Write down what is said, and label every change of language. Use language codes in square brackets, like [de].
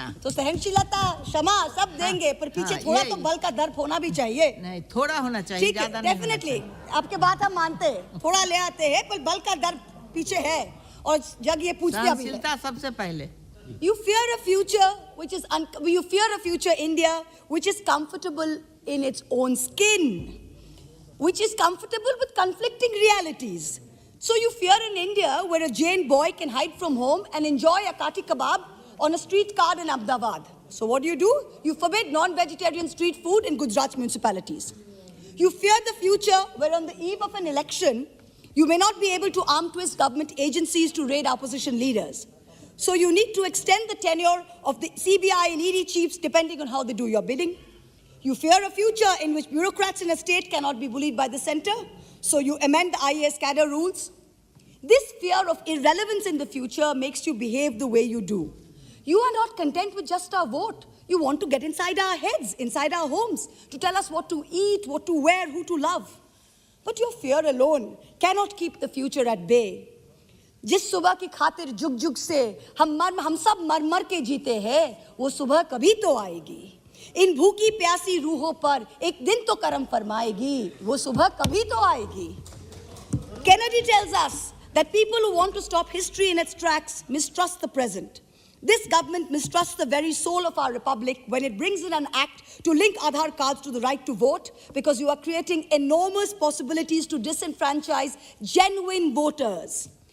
[hi] तो सहनशीलता क्षमा सब देंगे, पर पीछे थोड़ा तो बल का दर्प होना भी चाहिए। नहीं, थोड़ा होना चाहिए, ज्यादा नहीं। डेफिनेटली आपके बात हम मानते हैं, थोड़ा ले आते हैं, पर बल का दर्प पीछे है और जग ये पूछता भी है। सबसे पहले [en] You fear a future you fear a future India which is comfortable in its own skin, which is comfortable with conflicting realities. So you fear an India where a Jain boy can hide from home and enjoy a kati kebab on a street cart in Ahmedabad. So what do? You forbid non-vegetarian street food in Gujarat municipalities. You fear the future where on the eve of an election, you may not be able to arm twist government agencies to raid opposition leaders. So you need to extend the tenure of the CBI and ED chiefs depending on how they do your bidding. You fear a future in which bureaucrats in a state cannot be bullied by the center. So you amend the IAS cadre rules. This fear of irrelevance in the future makes you behave the way you do. You are not content with just our vote. You want to get inside our heads, inside our homes, to tell us what to eat, what to wear, who to love. But your fear alone cannot keep the future at bay. [hi] जिस सुबह की खातिर जुग जुग से हम सब मर मर के जीते हैं, वो सुबह कभी तो आएगी। इन भूखी प्यासी रूहों पर एक दिन तो करम फरमाएगी, वो सुबह कभी तो आएगी। [en] Kennedy tells us that people who want to stop history in its tracks mistrust the present. This government mistrusts the very soul of our republic when it brings in an act to link Aadhaar cards to the right to vote, because you are creating enormous possibilities to disenfranchise genuine voters.